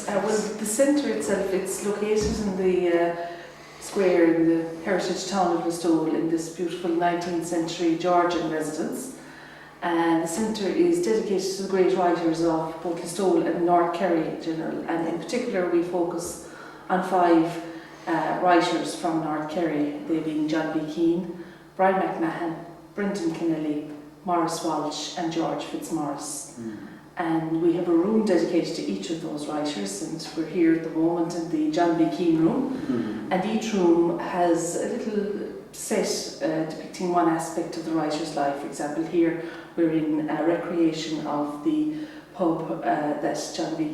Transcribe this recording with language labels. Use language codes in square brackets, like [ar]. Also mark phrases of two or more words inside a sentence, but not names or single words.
[en] Well, the centre itself, it's located in the square in the heritage town of Listowel in this beautiful 19th century Georgian residence. And the centre is dedicated to the great writers of both Listowel and North Kerry in general. And in particular, we focus on 5 writers from North Kerry, they being John B. Keane, Brian McMahon, Brendan Kennelly, Maurice Walsh and George Fitzmaurice. And we have a room dedicated to each of those writers, and we're here at the moment in the John B. Keane room. And each room has a little set depicting one aspect of the writer's life. For example, here we're in a recreation of the pub that John B.